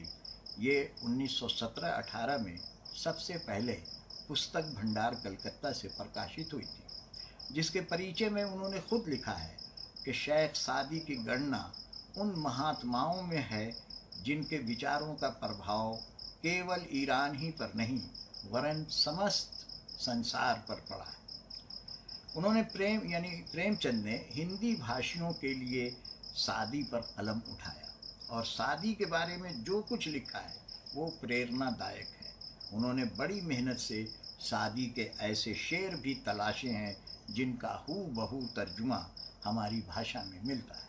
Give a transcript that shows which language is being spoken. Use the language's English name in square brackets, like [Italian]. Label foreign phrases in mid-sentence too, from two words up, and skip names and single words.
[Hindi] यह 1917-18 में सब से पहले पुस्तक भंडार कलकत्ता से प्रकाशित हुई थी, जिस के परिचय में उन्होंने ख़ुद लिखा है कि शेख़ सादी की गणना उन महात्माओं में है जिन के विचारों का प्रभाव केवल ईरान ही पर नहीं वरन समस्त संसार पर पड़ा है. उन्होंने प्रेमचंद ने हिंदी भाषियों के लिए सादी पर क़लम उठाया, और सादी के बारे में जो कुछ लिखा है वह प्रेरणा दायक है. उन्होंने बड़ी मेहनत से सादी के ऐसे शेर भी तलाशे हैं जिन का हूबहू तर्जुमा हमारी भाषा में मिलता है.